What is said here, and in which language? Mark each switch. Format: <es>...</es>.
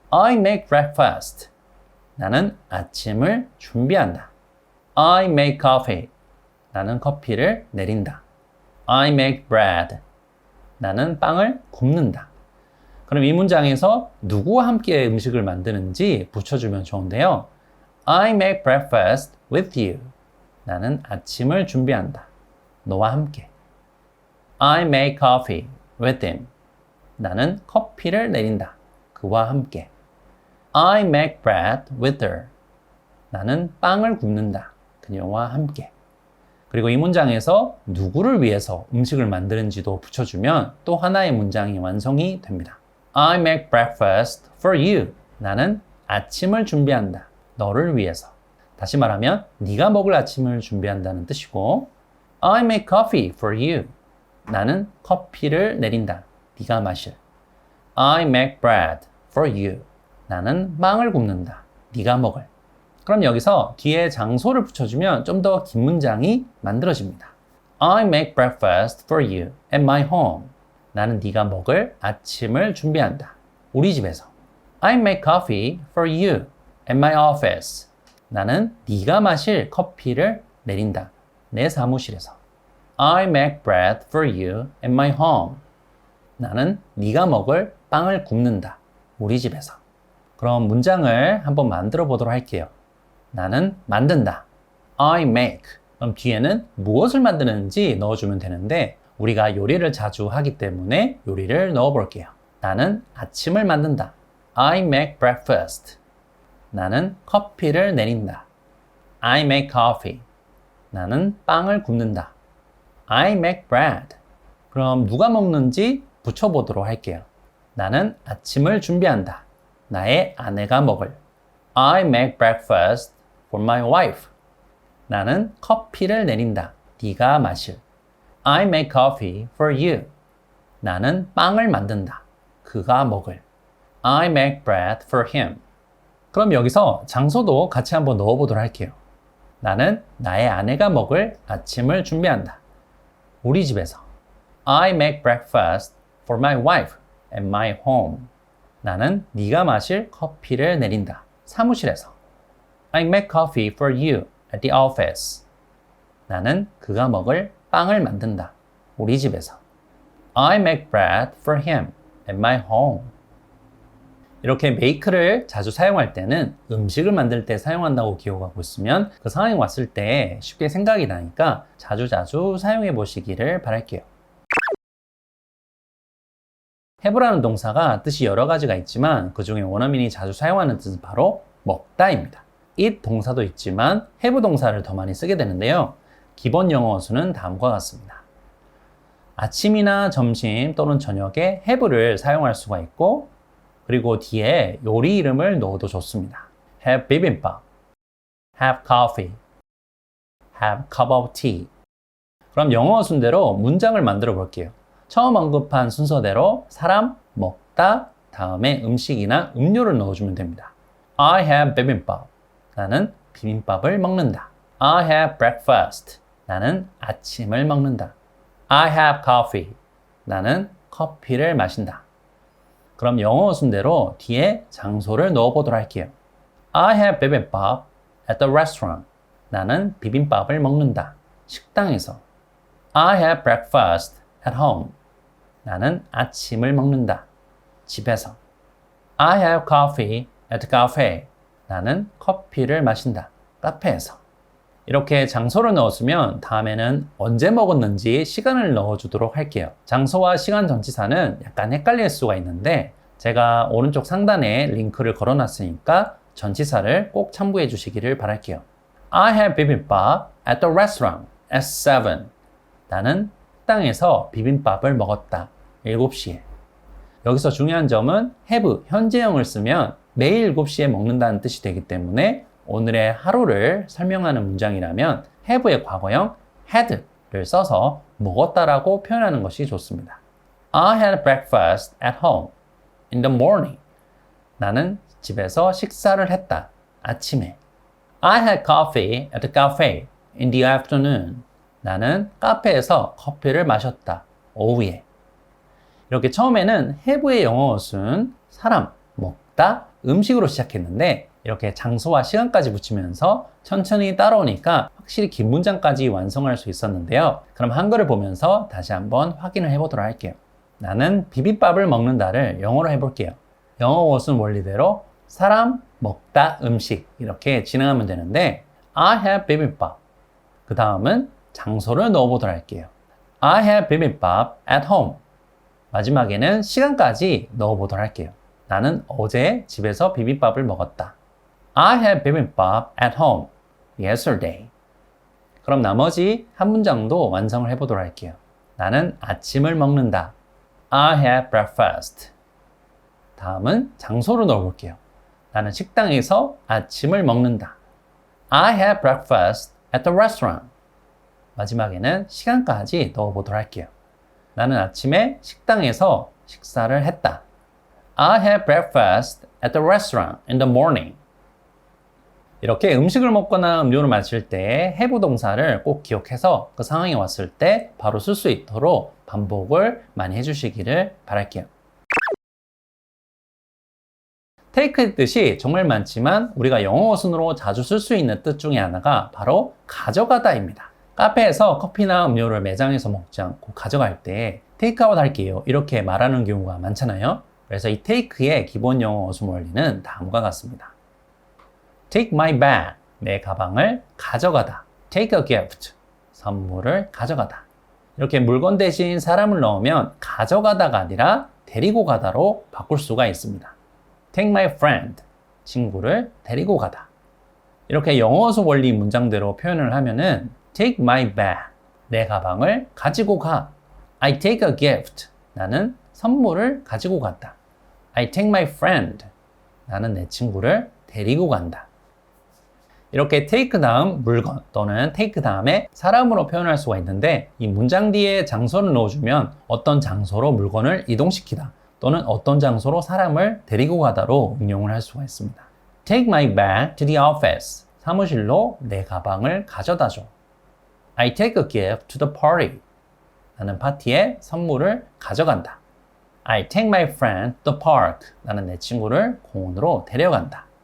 <en>I make breakfast.</en> <ko>나는 아침을 준비한다.</ko> <en>I make coffee.</en> <ko>나는 커피를 내린다.</ko> <en>I make bread.</en> <ko>나는 빵을 굽는다. 그럼 이 문장에서 누구와 함께 음식을 만드는지 붙여주면 좋은데요.</ko> <en>I make breakfast with you.</en> <ko>나는 아침을 준비한다. 너와 함께.</ko> <en>I make coffee with him.</en> <ko>나는 커피를 내린다. 그와 함께.</ko> <en>I make bread with her.</en> <ko>나는 빵을 굽는다. 그녀와 함께. 그리고 이 문장에서 누구를 위해서 음식을 만드는지도 붙여주면 또 하나의 문장이 완성이 됩니다.</ko> <en>I make breakfast for you.</en> <ko>나는 아침을 준비한다. 너를 위해서. 다시 말하면 네가 먹을 아침을 준비한다는 뜻이고</ko> <en>I make coffee for you.</en> <ko>나는 커피를 내린다. 네가 마실.</ko> <en>I make bread for you.</en> <ko>나는 빵을 굽는다. 네가 먹을. 그럼 여기서 뒤에 장소를 붙여주면 좀 더 긴 문장이 만들어집니다.</ko> <en>I make breakfast for you at my home.</en> <ko>나는 네가 먹을 아침을 준비한다. 우리 집에서.</ko> <en>I make coffee for you at my office.</en> <ko>나는 네가 마실 커피를 내린다. 내 사무실에서.</ko> <en>I make bread for you at my home.</en> <ko>나는 네가 먹을 빵을 굽는다. 우리 집에서. 그럼 문장을 한번 만들어 보도록 할게요. 나는 만든다.</ko> <en>I make.</en> <ko>그럼 뒤에는 무엇을 만드는지 넣어주면 되는데 우리가 요리를 자주 하기 때문에 요리를 넣어볼게요. 나는 아침을 만든다.</ko> <en>I make breakfast.</en> <ko>나는 커피를 내린다.</ko> <en>I make coffee.</en> <ko>나는 빵을 굽는다.</ko> <en>I make bread.</en> <ko>그럼 누가 먹는지 붙여보도록 할게요. 나는 아침을 준비한다. 나의 아내가 먹을.</ko> <en>I make breakfast for my wife.</en> <ko>나는 커피를 내린다. 네가 마실.</ko> <en>I make coffee for you.</en> <ko>나는 빵을 만든다. 그가 먹을.</ko> <en>I make bread for him.</en> <ko>그럼 여기서 장소도 같이 한번 넣어보도록 할게요. 나는 나의 아내가 먹을 아침을 준비한다. 우리 집에서.</ko> <en>I make breakfast for my wife at my home.</en> <ko>나는 네가 마실 커피를 내린다. 사무실에서.</ko> <en>I make coffee for you at the office.</en> <ko>나는 그가 먹을 빵을 만든다. 우리 집에서.</ko> <en>I make bread for him at my home.</en> <ko>이렇게 make를 자주 사용할 때는 음식을 만들 때 사용한다고 기억하고 있으면 그 상황이 왔을 때 쉽게 생각이 나니까 자주자주 사용해 보시기를 바랄게요. have라는 동사가 뜻이 여러 가지가 있지만 그 중에 원어민이 자주 사용하는 뜻은 바로 먹다입니다. eat 동사도 있지만 have 동사를 더 많이 쓰게 되는데요. 기본 영어 어순은 다음과 같습니다. 아침이나 점심 또는 저녁에 have를 사용할 수가 있고 그리고 뒤에 요리 이름을 넣어도 좋습니다.</ko> <en>have bibimbap, have coffee, have cup of tea.</en> <ko>그럼 영어 순대로 문장을 만들어 볼게요. 처음 언급한 순서대로 사람, 먹다, 다음에 음식이나 음료를 넣어주면 됩니다.</ko> <en>I have bibimbap.</en> <ko>나는 비빔밥을 먹는다.</ko> <en>I have breakfast.</en> <ko>나는 아침을 먹는다.</ko> <en>I have coffee.</en> <ko>나는 커피를 마신다. 그럼 영어 순대로 뒤에 장소를 넣어보도록 할게요.</ko> <en>I have bibimbap at the restaurant.</en> <ko>나는 비빔밥을 먹는다. 식당에서.</ko> <en>I have breakfast at home.</en> <ko>나는 아침을 먹는다. 집에서.</ko> <en>I have coffee at the cafe.</en> <ko>나는 커피를 마신다. 카페에서. 이렇게 장소를 넣었으면 다음에는 언제 먹었는지 시간을 넣어주도록 할게요. 장소와 시간 전치사는 약간 헷갈릴 수가 있는데 제가 오른쪽 상단에 링크를 걸어놨으니까 전치사를 꼭 참고해 주시기를 바랄게요.</ko> <en>I have bibimbap at the restaurant at 7.</en> <ko>나는 식당에서 비빔밥을 먹었다. 7시에. 여기서 중요한 점은 have, 현재형을 쓰면 매일 7시에 먹는다는 뜻이 되기 때문에 오늘의 하루를 설명하는 문장이라면 have의 과거형 had를 써서 먹었다라고 표현하는 것이 좋습니다.</ko> <en>I had breakfast at home in the morning.</en> <ko>나는 집에서 식사를 했다. 아침에.</ko> <en>I had coffee at the cafe in the afternoon.</en> <ko>나는 카페에서 커피를 마셨다. 오후에. 이렇게 처음에는 have의 영어어순 사람, 먹다, 음식으로 시작했는데 이렇게 장소와 시간까지 붙이면서 천천히 따라오니까 확실히 긴 문장까지 완성할 수 있었는데요. 그럼 한글을 보면서 다시 한번 확인을 해보도록 할게요. 나는 비빔밥을 먹는다를 영어로 해볼게요. 영어어순 원리대로 사람, 먹다, 음식 이렇게 진행하면 되는데</ko> <en>I have 비빔밥.</en> <ko>그 다음은 장소를 넣어보도록 할게요.</ko> <en>I have 비빔밥 at home.</en> <ko>마지막에는 시간까지 넣어보도록 할게요. 나는 어제 집에서 비빔밥을 먹었다.</ko> <en>I had bibimbap at home yesterday.</en> <ko>그럼 나머지 한 문장도 완성을 해보도록 할게요. 나는 아침을 먹는다.</ko> <en>I had breakfast.</en> <ko>다음은 장소로 넣어볼게요. 나는 식당에서 아침을 먹는다.</ko> <en>I had breakfast at the restaurant.</en> <ko>마지막에는 시간까지 넣어보도록 할게요. 나는 아침에 식당에서 식사를 했다.</ko> <en>I had breakfast at the restaurant in the morning.</en> <ko>이렇게 음식을 먹거나 음료를 마실 때 have 동사를 꼭 기억해서 그 상황이 왔을 때 바로 쓸 수 있도록 반복을 많이 해주시기를 바랄게요. take의 뜻이 정말 많지만 우리가 영어어순으로 자주 쓸 수 있는 뜻 중에 하나가 바로 가져가다입니다. 카페에서 커피나 음료를 매장에서 먹지 않고 가져갈 때 테이크아웃 할게요 이렇게 말하는 경우가 많잖아요. 그래서 이 take의 기본 영어 어순 원리는 다음과 같습니다.</ko> <en>Take my bag,</en> <ko>내 가방을 가져가다.</ko> <en>Take a gift,</en> <ko>선물을 가져가다. 이렇게 물건 대신 사람을 넣으면 가져가다가 아니라 데리고 가다로 바꿀 수가 있습니다.</ko> <en>Take my friend,</en> <ko>친구를 데리고 가다. 이렇게 영어 어순 원리 문장대로 표현을 하면은</ko> <en>Take my bag,</en> <ko>내 가방을 가지고 가.</ko> <en>I take a gift,</en> <ko>나는 선물을 가지고 간다.</ko> <en>I take my friend,</en> <ko>나는 내 친구를 데리고 간다. 이렇게 take 다음 물건 또는 take 다음에 사람으로 표현할 수가 있는데 이 문장 뒤에 장소를 넣어주면 어떤 장소로 물건을 이동시키다 또는 어떤 장소로 사람을 데리고 가다로 응용을 할 수가 있습니다.</ko> <en>Take my bag to the office,</en> <ko>사무실로 내 가방을 가져다 줘.</ko> <en>I take a gift to the party,</en> <ko>나는 파티에 선물을 가져간다.</ko> <en>I take my friend to the park,</en> <ko>나는 내 친구를 공원으로 데려간다.</ko>